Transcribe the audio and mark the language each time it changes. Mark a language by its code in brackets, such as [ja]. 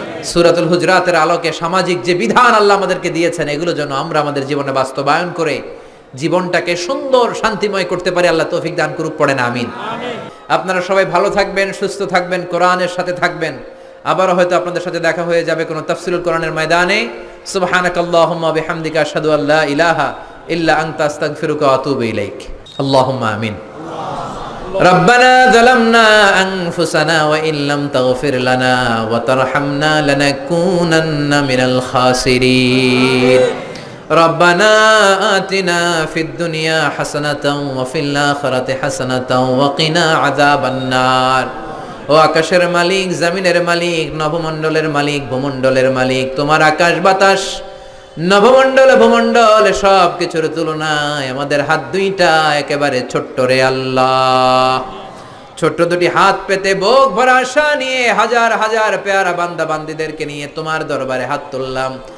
[bn] সূরাতুল হুজরাতের আলোকে সামাজিক যে বিধান আল্লাহ আমাদেরকে দিয়েছেন, এগুলো যেন আমরা আমাদের জীবনে বাস্তবায়ন করে জীবনটাকে সুন্দর শান্তিময় করতে পারি, আল্লাহ তৌফিক দান করুক, পড়েন আমিন। আপনারা সবাই ভালো থাকবেন, সুস্থ থাকবেন, কোরআনের সাথে থাকবেন। আবারও হয়তো আপনাদের সাথে দেখা হয়ে যাবে কোনো তাফসীরুল কোরআনের ময়দানে। [ar] সুবহানাকাল্লাহুম্মা বিহামদিকা আশহাদু আল্লা ইলাহা ইল্লা আনতা আস্তাগফিরুকা ওয়া আতুবু ইলাইক। আল্লাহুম্মা আমিন। ربنا ظلمنا أنفسنا وإن لم تغفر لنا وترحمنا لنكونن من الخاسرين ربنا آتنا في الدنيا حسنة وفي الآخرة حسنة وقنا عذاب النار। [bn] ও আকাশের মালিক, জমিনের মালিক, নবমণ্ডলের মালিক, ভূমণ্ডলের মালিক, তোমার আকাশ বাতাস, নবমণ্ডল ভূমণ্ডল সব কিছুর তুলনায় আমাদের হাত দুইটা একেবারে ছোট্ট রে আল্লাহ। ছোট্ট দুটি হাত পেতে বুক ভরা আশা নিয়ে হাজার হাজার পেয়ারা বান্দা বান্দীদেরকে নিয়ে তোমার দরবারে হাত তুললাম।